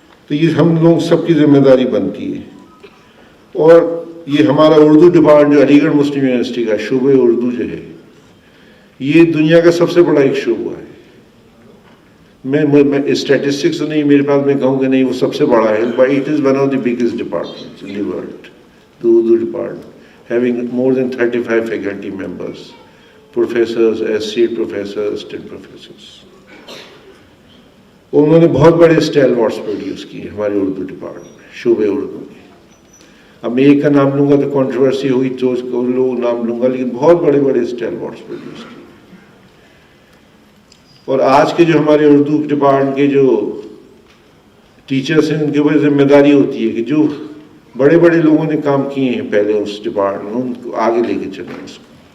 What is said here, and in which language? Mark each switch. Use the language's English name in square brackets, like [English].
[Urdu] تو یہ ہم لوگ سب کی ذمہ داری بنتی ہے. اور یہ ہمارا اردو ڈپارٹمنٹ جو علی گڑھ مسلم یونیورسٹی کا شعبہ اردو جو ہے، یہ دنیا کا سب سے بڑا ایک شعبہ ہے. میں اسٹیٹسٹکس نہیں میرے پاس، میں کہوں کہ نہیں وہ سب سے بڑا ہے، [English] But it is one of the biggest departments in the world. The Urdu department, having more than 35 faculty members, professors, associate professors, assistant professors. [Urdu] انہوں نے بہت بڑے اسٹیلوارٹس پروڈیوس کیے ہمارے اردو ڈپارٹمنٹ شعبہ اردو میں. اب میں ایک کا نام لوں گا تو کنٹروورسی ہوئی، تو اس کو لوگ نام لوں گا، لیکن بہت بڑے بڑے اسٹیلوارٹس پروڈیوس کیے. اور آج کے جو ہمارے اردو ڈپارٹمنٹ کے جو ٹیچرس ہیں، ان کے اوپر ذمہ داری ہوتی ہے کہ جو بڑے بڑے لوگوں نے کام کیے ہیں پہلے اس ڈپارٹمنٹ میں، ان کو آگے لے کے چلیں اس کو.